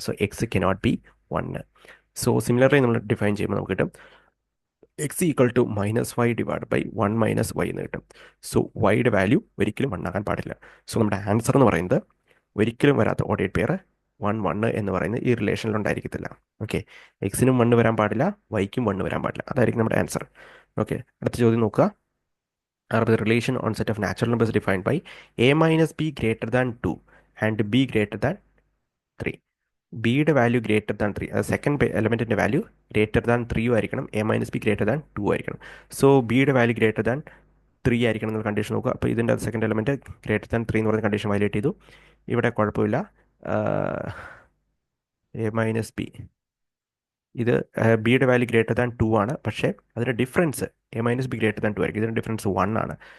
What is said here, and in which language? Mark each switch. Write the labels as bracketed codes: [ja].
[en] So X cannot be 1. [ml] So similarly നമ്മൾ define ചെയ്യുമ്പോൾ നമുക്ക് കിട്ടും X equal to minus Y divide by 1 minus Y എന്ന് കിട്ടും. സോ വൈയുടെ വാല്യൂ ഒരിക്കലും 1 ആകാൻ പാടില്ല. സോ നമ്മുടെ ആൻസർ എന്ന് പറയുന്നത് ഒരിക്കലും വരാത്ത ഓർഡേഡ് പെയർ 1 1 എന്ന് പറയുന്നത് ഈ റിലേഷനിൽ ഉണ്ടായിരിക്കത്തില്ല. ഓക്കെ, എക്സിനും 1 വരാൻ പാടില്ല, വൈക്കും 1 വരാൻ പാടില്ല. അതായിരിക്കും നമ്മുടെ ആൻസർ. ഓക്കെ, അടുത്ത ചോദ്യം നോക്കുക. [en] Are the relation on set of natural numbers defined by a minus b greater than 2 and b greater than 3? [ml] ബിയുടെ വാല്യൂ ഗ്രേറ്റർ ദാൻ 3, അത് സെക്കൻഡ് എലമെൻറ്റിൻ്റെ വാല്യൂ ഗ്രേറ്റർ ദാൻ 3 ആയിരിക്കണം, A minus be greater than 2 ആയിരിക്കണം. So ബിയുടെ value greater than 3 ആയിരിക്കണം എന്നുള്ള condition നോക്കുക. അപ്പോൾ ഇതിൻ്റെ സെക്കൻഡ് എലമെൻറ്റ് ഗ്രേറ്റർ ദാൻ 3 എന്ന് പറയുന്ന കണ്ടീഷൻ വയലേറ്റ് ചെയ്തു. ഇവിടെ കുഴപ്പമില്ല, എ മൈനസ് ബി, ഇത് ബിയുടെ വാല്യൂ ഗ്രേറ്റർ ദാൻ 2 ആണ്, പക്ഷേ അതിൻ്റെ difference A minus be greater than 2 ആയിരിക്കും. ഇതിൻ്റെ ഡിഫറൻസ് 1 ആണ്.